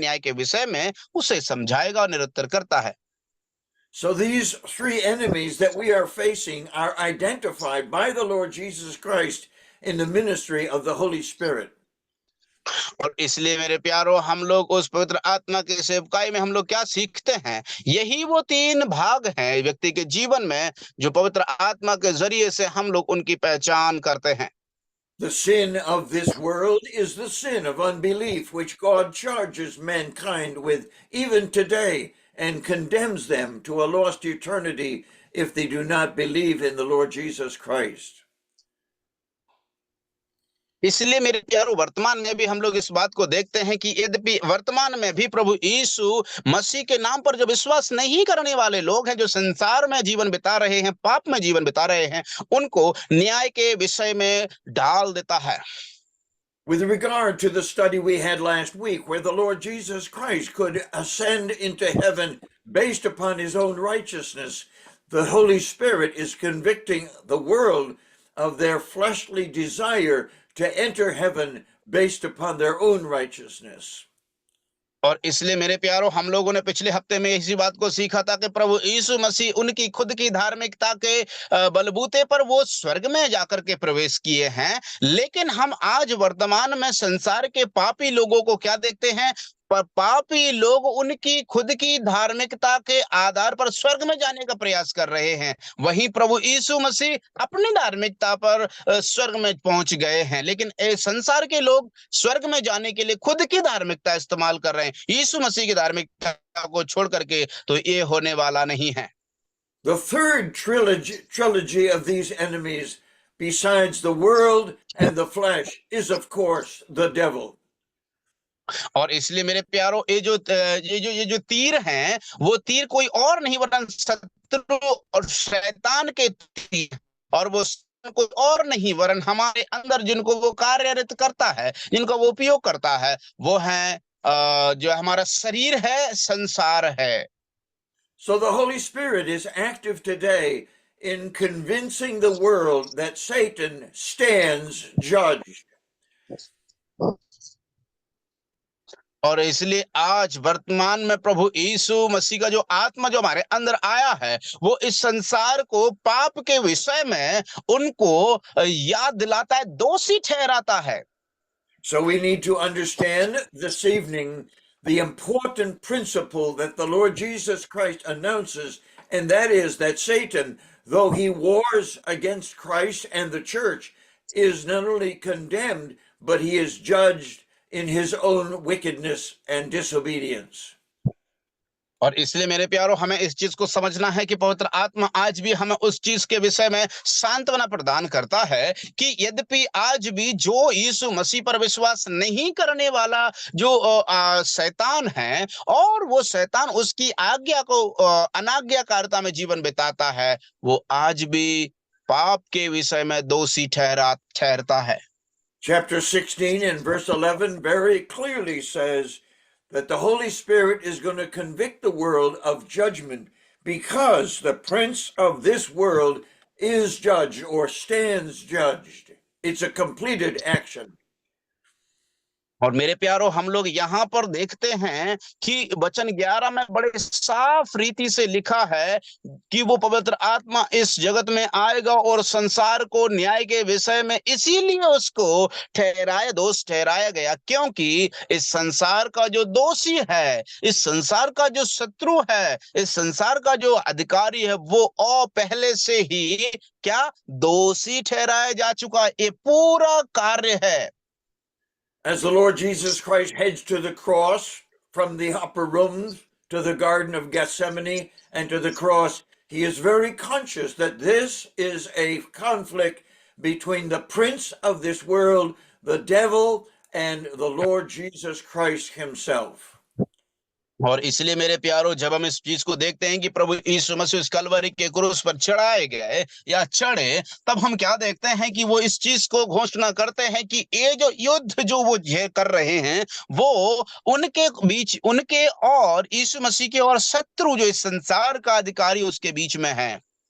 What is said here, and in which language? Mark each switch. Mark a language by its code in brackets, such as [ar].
[hi] न्याय के विषय में उसे समझाएगा और निरुत्तर करता है। [en] So these three enemies that we are facing are identified by the Lord Jesus Christ in the ministry of the Holy Spirit. [hi] और इसलिए मेरे प्यारो, हम लोग उस पवित्र आत्मा की सेवकाई में हम लोग क्या सीखते हैं? यही वो तीन भाग हैं व्यक्ति के जीवन में, जो पवित्र आत्मा के जरिए से हम लोग उनकी पहचान करते हैं। [en] The sin of this world is the sin of unbelief, which God charges mankind with even today and condemns them to a lost eternity if they do not believe in the Lord Jesus Christ. [hi] इसलिए मेरे प्यारो, वर्तमान में भी हम लोग इस बात को देखते हैं कि यद्यपि वर्तमान में भी प्रभु यीशु मसीह के नाम पर जो विश्वास नहीं करने वाले लोग हैं, जो संसार में जीवन बिता रहे हैं, पाप में जीवन बिता रहे हैं, उनको न्याय के विषय में डाल देता है। [en] With regard to the study we had last week, where the Lord Jesus Christ could ascend into heaven based upon his own righteousness, the Holy Spirit is convicting the world of their fleshly desire to enter heaven based upon their own righteousness. [hi] और इसलिए मेरे प्यारो, हम लोगों ने पिछले हफ्ते में इसी बात को सीखा था कि प्रभु यीशु मसीह उनकी खुद की धार्मिकता के बलबूते पर वो स्वर्ग में जाकर के प्रवेश किए हैं। लेकिन हम आज वर्तमान में संसार के पापी लोगों को क्या देखते हैं? पर पापी लोग उनकी खुद की धार्मिकता के आधार पर स्वर्ग में जाने का प्रयास कर रहे हैं। वहीं प्रभु यीशु मसीह अपनी धार्मिकता पर स्वर्ग में पहुंच गए हैं। लेकिन संसार के लोग स्वर्ग में जाने के लिए खुद की धार्मिकता इस्तेमाल कर रहे हैं, यीशु मसीह की धार्मिकता को छोड़ करके। तो ये होने वाला नहीं है। [en] The third trilogy of these enemies, besides the world and the flesh, is of course the devil. [hi] और इसलिए मेरे प्यारो, ये जो तीर हैं, वो तीर कोई और नहीं वरन शत्रु और शैतान के तीर, और वो कोई और नहीं वरन हमारे अंदर जिनको वो कार्यरत करता है, जिनको वो उपयोग करता है, वो है जो हमारा शरीर है, संसार है। [en] So the Holy Spirit is active today in convincing the world that Satan stands judged. [hi] और इसलिए आज वर्तमान में प्रभु यीशु मसीह का जो आत्मा जो हमारे अंदर आया है, वो इस संसार को पाप के विषय में उनको याद दिलाता है, दोषी ठहराता है। [en] So we need to understand this evening the important principle that the Lord Jesus Christ announces, and that is that Satan, though he wars against Christ and the church, is not only condemned, but he is judged in his own wickedness and disobedience. [hi] और इसलिए मेरे प्यारो, हमें इस चीज को समझना है कि पवित्र आत्मा आज भी हमें उस चीज के विषय में सांत्वना प्रदान करता है कि यद्यपि आज भी जो यीशु मसीह पर विश्वास नहीं करने वाला जो शैतान है, और वो शैतान उसकी आज्ञा को अनाज्ञाकारिता में जीवन बिताता है, वो आज भी पाप के विषय में दोषी ठहरता है। [en] Chapter 16 and verse 11 very clearly says that the Holy Spirit is going to convict the world of judgment because the prince of this world is judged or stands judged. It's a completed action. [hi] और मेरे प्यारो हम लोग यहाँ पर देखते हैं कि वचन 11 में बड़े साफ रीति से लिखा है कि वो पवित्र आत्मा इस जगत में आएगा और संसार को न्याय के विषय में इसीलिए उसको दोष ठहराया गया, क्योंकि इस संसार का जो दोषी है, इस संसार का जो शत्रु है, इस संसार का जो अधिकारी है, वो पहले से ही क्या दोषी ठहराया जा चुका है। ये पूरा कार्य है। [en] As the Lord Jesus Christ heads to the cross from the upper rooms to the Garden of Gethsemane and to the cross, he is very conscious that this is a conflict between the prince of this world, the devil, and the Lord Jesus Christ himself. [hi] और इसलिए मेरे प्यारो जब हम इस चीज को देखते हैं कि प्रभु यीशु मसीह इस कलवरी के क्रूस पर चढ़ाए गए या चढ़े, तब हम क्या देखते हैं कि वो इस चीज को घोषणा करते हैं कि ये जो युद्ध जो वो कर रहे हैं, वो उनके बीच, उनके और यीशु मसीह के और शत्रु जो इस संसार का अधिकारी उसके बीच में है।